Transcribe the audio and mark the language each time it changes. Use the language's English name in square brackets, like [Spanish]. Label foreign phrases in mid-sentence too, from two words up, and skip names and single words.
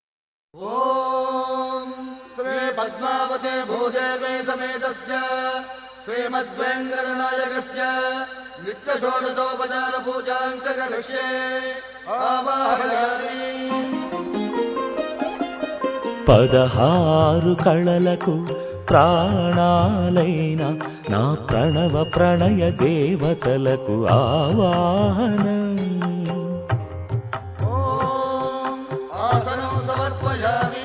[Sanskrit] ओम श्री पद्मावते भूदेवे समेतस्य श्रीमद्वेङ्कटनायकस्य नित्यषोडशोपचार पूजां च करिष्ये आवाहयामि। [Telugu] 16 కళలకు ప్రాణాలైన నా ప్రణవ ప్రణయ దేవతలకు ఆవాహనం. [Sanskrit] ఆసనం సమర్పయామి.